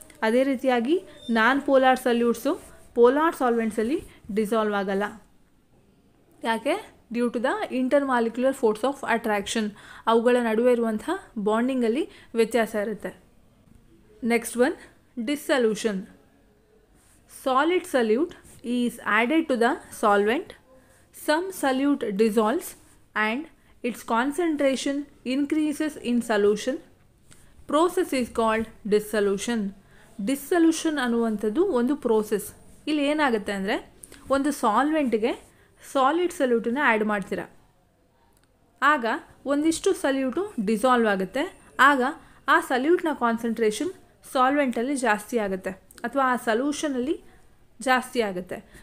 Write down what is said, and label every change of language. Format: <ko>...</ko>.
<kn>ಅದೇ ರೀತಿಯಾಗಿ non polar ಸಲ್ಯೂಟ್ಸು polar ಸಾಲ್ವೆಂಟ್ಸಲ್ಲಿ dissolve ಆಗಲ್ಲ. ಯಾಕೆ?</kn> <en>Due to the intermolecular force of attraction.</en> <kn>ಅವುಗಳ ನಡುವೆ ಇರುವಂಥ ಬಾಂಡಿಂಗಲ್ಲಿ ವ್ಯತ್ಯಾಸ ಇರುತ್ತೆ.</kn> <en>Next one, dissolution. Solid solute is added to the solvent, some solute dissolves and its concentration increases in solution. Process is called dissolution.</en> <kn>Dissolution ಅನ್ನುವಂಥದ್ದು ಒಂದು process. ಇಲ್ಲಿ ಏನಾಗುತ್ತೆ ಅಂದರೆ, ಒಂದು ಸಾಲ್ವೆಂಟ್ಗೆ ಸಾಲಿಡ್ ಸಲ್ಯೂಟನ್ನು ಆ್ಯಡ್ ಮಾಡ್ತೀರಾ, ಆಗ ಒಂದಿಷ್ಟು ಸಲ್ಯೂಟು ಡಿಸಾಲ್ವ್ ಆಗುತ್ತೆ. ಆಗ ಆ ಸಲ್ಯೂಟ್ನ ಕಾನ್ಸಂಟ್ರೇಷನ್ ಸಾಲ್ವೆಂಟಲ್ಲಿ ಜಾಸ್ತಿ ಆಗುತ್ತೆ ಅಥವಾ ಆ ಸಲ್ಯೂಷನಲ್ಲಿ ಜಾಸ್ತಿ ಆಗುತ್ತೆ.</kn>